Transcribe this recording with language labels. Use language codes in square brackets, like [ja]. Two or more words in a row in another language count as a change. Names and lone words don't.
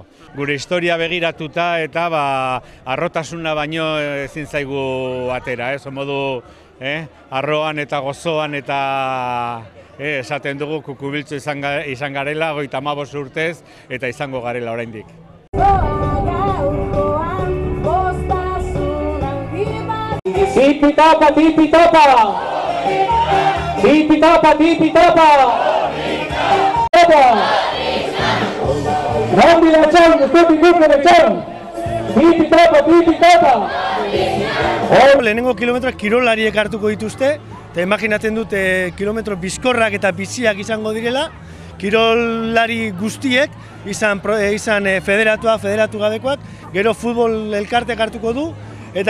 [eu] Gure historia begiratuta eta harrotasuna baino ezin zaigu atera, modu arroan eta gozoan eta esaten dugu kukubiltxo izan garela 35 urtez eta izango garela oraindik. Tipi-tapa! [es] Rambi la echaron, usted la echaron. Tipi-tapa! [eu] Lehenengo kilometroak kirolariek hartuko dituzte, eta imaginatzen dut kilometro bizkorrak eta biziak izango direla, kirolari guztiek, izan federatu gabekoak, gero futbol elkartek hartuko du, eta